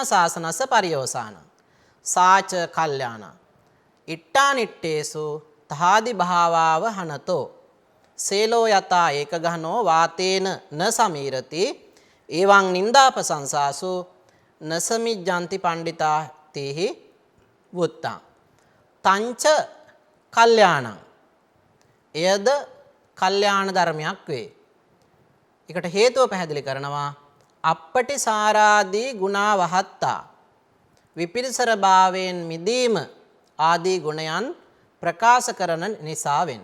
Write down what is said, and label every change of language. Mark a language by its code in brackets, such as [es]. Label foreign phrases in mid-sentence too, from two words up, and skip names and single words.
[pi] සාසනස්ස පරියෝසාන සාච කල්යාණ ඉට්ඨානිට්ඨේසු තහාදි භාවාව හනතෝ සේලෝ යතා ඒක ගහනෝ වාතේන න සමීරති එවං නින්දාපසංසාසු නසමිජ්ජන්ති පණ්ඩිතා තේහි වුත්තං තංච කල්යාණං [si] එයද කල්යාණ ධර්මයක් වේ. ඒකට හේතුව පැහැදිලි කරනවා අපටිසාරාදී ගුණවහත්තා විපිරිසර භාවයෙන් මිදීම ආදී ගුණයන් ප්‍රකාශ කරන නිසාවෙන්.